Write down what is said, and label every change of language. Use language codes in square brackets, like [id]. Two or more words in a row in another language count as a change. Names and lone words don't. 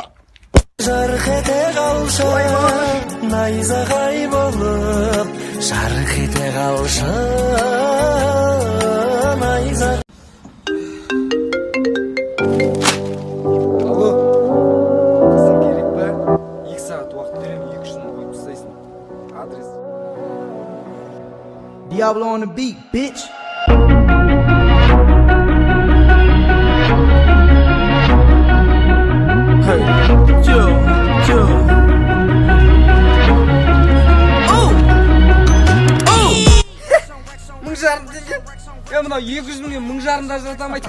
[kk] Жарық ете қалшы, найзағай болып, жарық ете қалшы, найзағай. Алло. Қызың керек па? 2 сағат уақыт беремін, 2-3 мың қойып тастайсың. Адрес. [en] Diablo on the beat, bitch. [kk] Мың жарым теңге. Мынау 200 мыңға 1 жарым да жата алмайды.